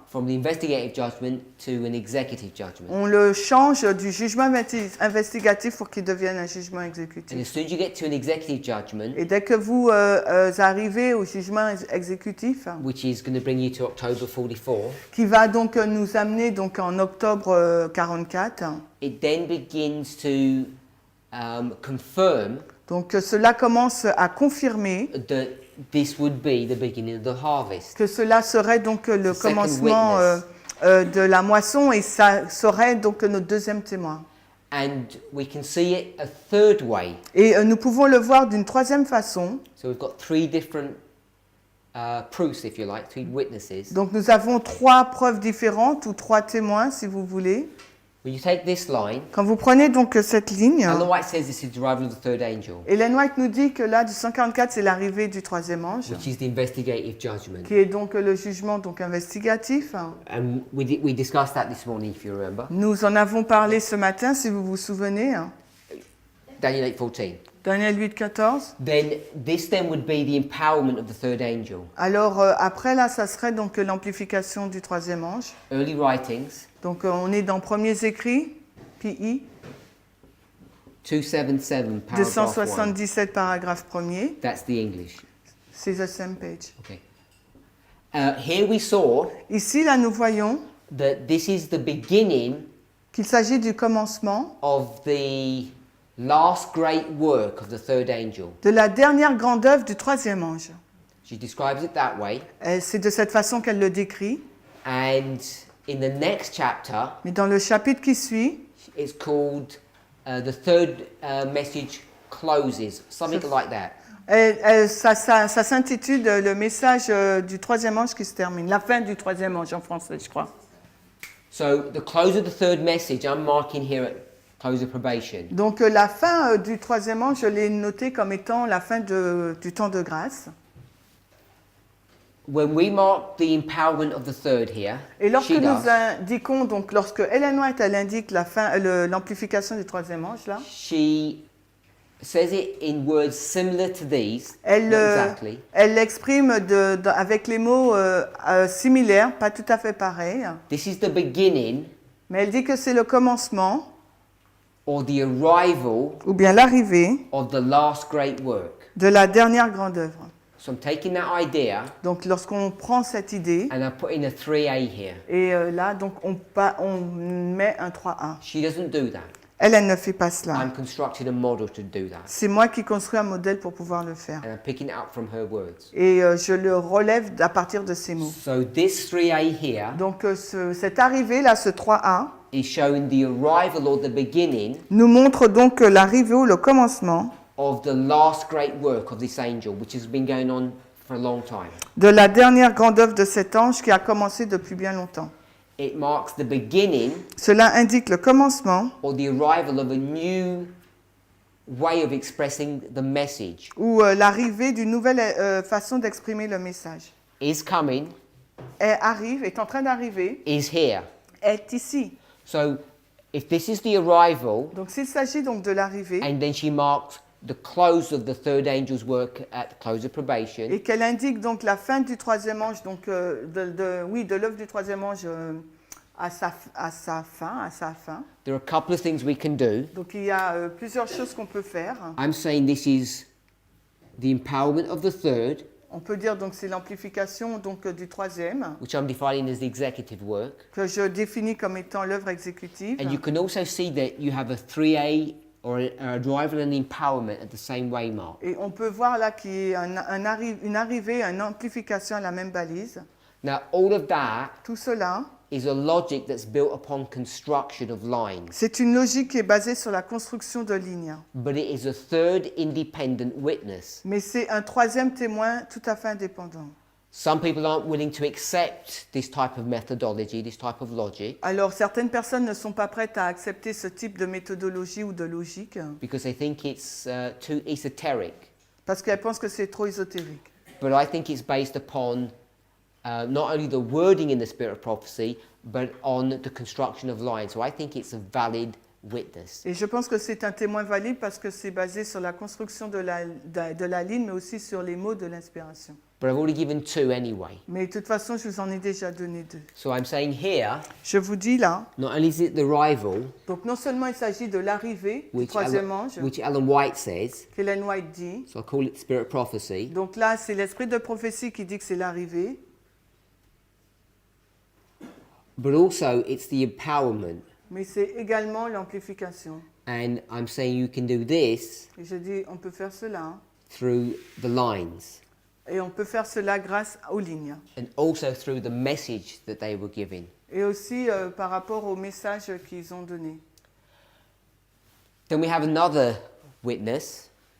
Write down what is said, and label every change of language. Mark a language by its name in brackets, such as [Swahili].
[English] from the investigative judgment to an executive judgment. [French] On le change du jugement investigatif pour qu'il devienne un jugement [English] And as [French] exécutif. [English] soon as you get to an executive judgment, [French] Et dès que vous arrivez au jugement exécutif, [English] which is going to bring you to October 44, [French] qui va donc nous amener donc en octobre 44, [English] it then begins to confirm [French] donc cela commence à confirmer [English] that this would be the beginning of the harvest. [French] que cela serait donc le [English] The second [French] commencement de la moisson et ça serait donc notre deuxième témoin. [English] And we can see it a third way. [French] Et nous pouvons le voir d'une troisième façon. [English] So we've got three different proofs, if you like, three witnesses. [French] Donc nous avons trois preuves différentes ou trois témoins si vous voulez. [English] When you take this line, [French] Quand vous prenez donc cette ligne, [English] Ellen White says this is the arrival of the third angel, [French] Ellen White nous dit que là, du 144, c'est l'arrivée du troisième ange, [English] which is the investigative judgment. [French] qui est donc le jugement donc investigatif. [English] And we discussed that this morning, if you remember. [French] Nous en avons parlé ce matin, si vous vous souvenez, [English] Daniel 8:14. [French] Daniel 8, 14. [English] Then this would be the empowerment of the third angel. [French] Alors après là, ça serait donc l'amplification du troisième ange. [English] Early writings, [French] Donc on est dans Premiers Écrits, PI, [English] 277, paragraph 1. [French] 277 paragraphe 1er. [English] That's the English. [French] C'est [English] the same page. Okay. Here we saw [French] Ici, là, nous voyons [English] that this is the beginning [French] qu'il s'agit du commencement [English] of the last great work of the third angel. [French] de la dernière grande œuvre du troisième ange. [English] She describes it that way. [French] C'est de cette façon qu'elle le décrit. [English] And in the next chapter, [French] Mais dans le chapitre qui suit, [English] it's called the third message closes, something like that. [French] ça s'intitule le message du troisième ange qui se termine. La fin du troisième ange en français, je crois. [English] So the close of the third message, I'm marking here at close of probation. [French] Donc la fin du troisième ange, je l'ai noté comme étant la fin du temps de grâce. [English] When we mark the empowerment of the third here, [French] Et lorsque [English] she does, [French] indiquons, donc lorsque Ellen White elle indique la fin, l'amplification du troisième ange là, [English] she says it in words similar to these, [French] elle [English] not exactly, [French] elle l'exprime avec les mots similaires, pas tout à fait pareils, [English] this is the beginning [French] mais elle dit que c'est le commencement [English] or the arrival [French] ou bien l'arrivée [English] of the last great work. [French] de la dernière grande œuvre. [English] So I'm taking that idea [French] Donc lorsqu'on prend cette idée [English] and I'm putting a 3a here. [French] et là donc on met un 3A. [English] She doesn't do that. [French] Elle ne fait pas cela. [English] I'm constructing a model to do that. [French] C'est moi qui construis un modèle pour pouvoir le faire. [English] And I'm picking it up from her words. [French] Et je le relève à partir de ces mots. [English] So this 3a here [French] Donc cette arrivée là, ce 3A, [English] is showing the arrival or the beginning [French] nous montre donc l'arrivée ou le commencement [English] of the last great work of this angel, which has been going on for a long time. [French] de la dernière grande œuvre de cet ange qui a commencé depuis bien longtemps. [English] It marks the beginning [French] Cela indique le commencement [English] or the arrival of a new way of expressing the message. [French] ou l'arrivée d'une nouvelle façon d'exprimer le message. [English] Is coming, [French] Elle arrive, est en train d'arriver, [English] is here. [French] est ici. [English] So if this is the arrival, [French] Donc s'il s'agit donc de l'arrivée [English] and then she marks the close of the third angel's work at the close of probation, [French] et qu'elle indique donc la fin du troisième ange, donc de l'œuvre du troisième ange à sa fin. [English] there are a couple of things we can do. [French] Donc il y a plusieurs choses qu'on peut faire. [English] I'm saying this is the empowerment of the third, [French] On peut dire donc c'est l'amplification donc du troisième [English] which I'm defining as the executive work. [French] que je définis comme étant l'œuvre exécutive. [English] And you can also see that you have a 3a or a arrival and empowerment at the same way mark. [French] Et on peut voir là qu'il y a une arrivée, une amplification à la même balise. [English] Now, all of that [French] Tout cela, [English] is a logic that's built upon construction of lines, [French] c'est une logique qui est basée sur la construction de lignes. [English] but it is a third independent witness. [French] Mais c'est un troisième témoin tout à fait indépendant. [English] Some people aren't willing to accept this type of methodology, this type of logic, [French] Alors certaines personnes ne sont pas prêtes à accepter ce type de méthodologie ou de logique [English] because they think it's too esoteric. [French] parce qu'elles pensent que c'est trop ésotérique. [English] But I think it's based upon not only the wording in the spirit of prophecy, but on the construction of lines. So I think it's a valid witness. [French] Et je pense que c'est un témoin valide parce que c'est basé sur la construction de la ligne, mais aussi sur les mots de l'inspiration. [English] But I've already given two anyway. [French] Mais de toute façon, je vous en ai déjà donné deux. [English] So I'm saying here, [French] Je vous dis là, [English] not only is it the arrival, [French] donc non seulement il s'agit de l'arrivée du troisième ange, [English] which Ellen White says, [French] qu'Ellen White dit, [English] so I call it spirit of prophecy, [French] donc là c'est l'esprit de prophétie qui dit que c'est l'arrivée, [English] but also it's the empowerment. [French] mais c'est également l'amplification. [English] And I'm saying you can do this [French] Et je dis, on peut faire cela, [English] through the lines [French] et on peut faire cela grâce aux lignes. [English] and also through the message that they were giving. [French] Et aussi par rapport au message qu'ils ont donné. [English] Then we have another witness.